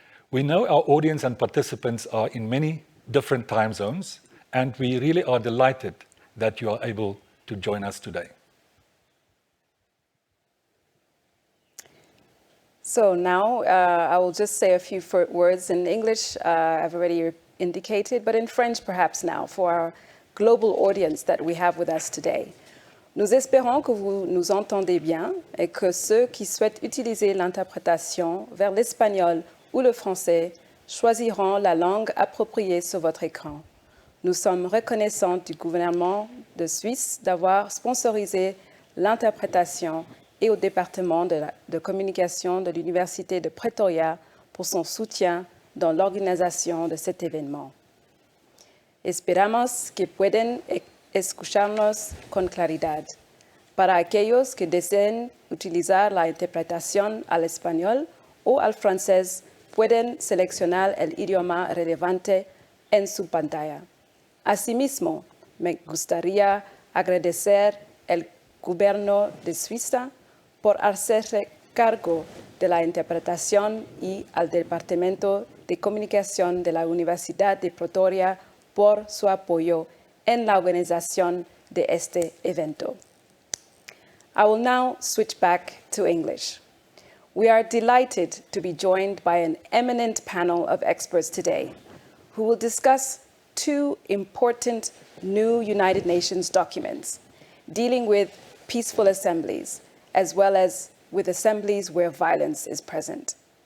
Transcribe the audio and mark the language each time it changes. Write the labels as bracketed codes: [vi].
[en] We know our audience and participants are in many different time zones, and we really are delighted that you are able to join us today. So now I will just say a few words in English, I've already indicated, but in French perhaps now, for our global audience that we have with us today. [fr] Nous espérons que vous nous entendez bien et que ceux qui souhaitent utiliser l'interprétation vers l'espagnol ou le français choisiront la langue appropriée sur votre écran. Nous sommes reconnaissants du gouvernement de Suisse d'avoir sponsorisé l'interprétation et au département de communication de l'Université de Pretoria pour son soutien dans l'organisation de cet événement. [es] Esperamos que puedan escucharnos con claridad. Para aquellos que deseen utilizar la interpretación al español o al francés, pueden seleccionar el idioma relevante en su pantalla. Asimismo, me gustaría agradecer al Gobierno de Suiza por hacerse cargo de la interpretación y al Departamento de Comunicación de la Universidad de Pretoria por su apoyo en la organización de este evento. [en] I will now switch back to English. We are delighted to be joined by an eminent panel of experts today who will discuss 2 important new United Nations documents dealing with peaceful assemblies, as well as with assemblies where violence is present.